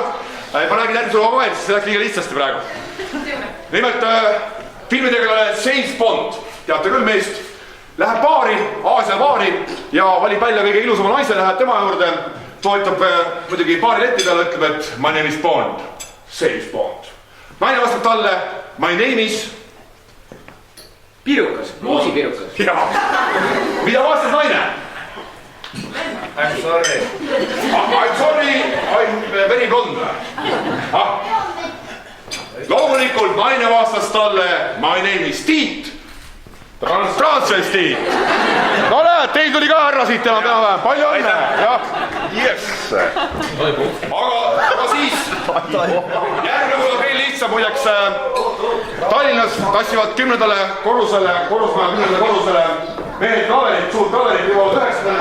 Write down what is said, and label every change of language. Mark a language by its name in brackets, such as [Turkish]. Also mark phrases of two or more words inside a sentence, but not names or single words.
[Estonian] Ma räägin järgi sulle vahel, sest see läks liiga lihtsasti praegu. Nimelt filmitegelane James Bond, teate küll meist, läheb baari, Aasia baari ja valib välja kõige ilusama naise, läheb tema juurde, toetab muidugi baari leti peale, ütleb, et [English] my name is Bond, James Bond. [Estonian] Naine vastab talle, [English] my name is [Estonian] Pirukas, muusipirukas. Jaa. Mida vastab naine? [English] I'm sorry. I'm sorry, I'm very blonde. [Estonian] Loomulikult naine vastas talle, [English] my name is Tiit. [Estonian] Transvestiit. No näed, teil tuli ka härra siit tema peavähem. Palju õnne. Yes. Aga siis järgmine võib veel lihtsam. Muideks Tallinnas tassivad 10. korrusele mehed klaverit, suurt klaverit jõuavad 9.